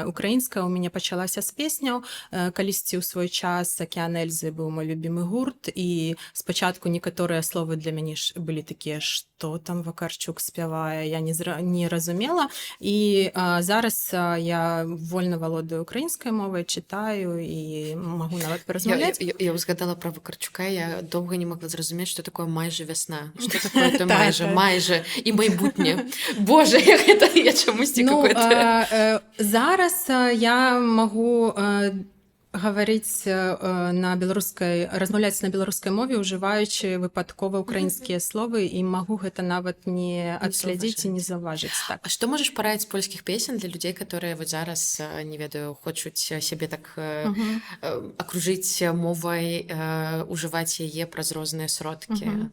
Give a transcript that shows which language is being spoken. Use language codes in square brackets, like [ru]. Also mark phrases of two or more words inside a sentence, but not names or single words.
[be] Украінская у мяне пачалася з песняў. Калісьці ў свой час «Акеан Эльзы» быў мой любімы гурт, і спачатку некаторыя словы для мяне былі такія, што там Вакарчук спявае, я не разумела. І зараз я вольна валодаю украінскай мовай, чытаю і магу нават паразмаўляць. Я узгадала про Вакарчука, я доўга не могла зразумець, што такое майже вясна. Што такое майже і майбутнє. Боже, я чамусьці какой-то... Зараз я магу гаварыць на беларускай, размаўляць на беларускай мове, ужываючы выпадкова украінскія словы, і магу гэта нават не адслядзіць і не заўважыць. Так. А што можаш параіць з польскіх песен для людзей, [ru] которые вот [be] зараз, не ведаю, хочуць сябе так акружыць мовай, ужываць яе праз розныя сродкі?